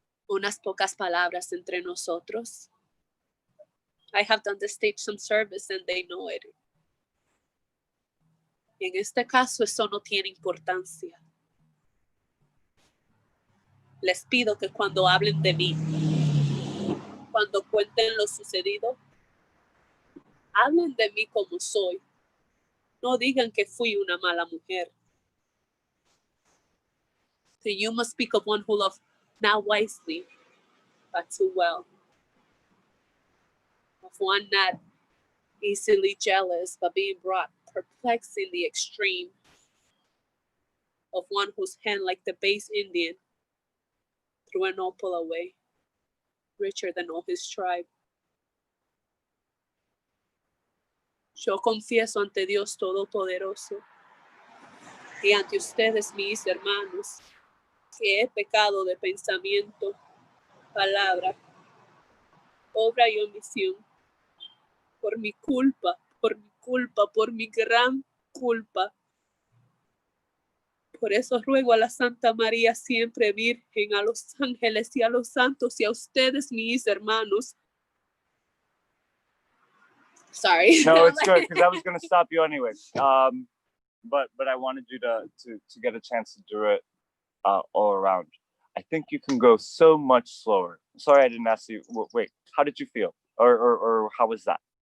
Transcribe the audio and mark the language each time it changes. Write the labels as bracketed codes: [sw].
[es] unas pocas palabras entre nosotros. [en] I have done the stage some service and they know it. [es] Y en este caso eso no tiene importancia. Les pido que cuando hablen de mí, cuando cuenten lo sucedido, hablen de mí como soy. No digan que fui una mala mujer. [en] So you must speak of one who loved not wisely, but too well. Of one not easily jealous, but being brought perplexed in the extreme. Of one whose hand, like the base Indian, threw an opal away, richer than all his tribe. [es] Yo confieso ante Dios Todopoderoso y ante ustedes, mis hermanos, que he pecado de pensamiento, palabra, obra y omisión, por mi culpa, por mi gran culpa. Por eso ruego a la Santa María siempre Virgen, a los ángeles y a los santos y a ustedes, mis hermanos. [en] Sorry. No, it's good, because I was going to stop you anyway. But I wanted you to get a chance to do it all around. I think you can go so much slower. Sorry, I didn't ask you. Wait, how did you feel? Or how was that?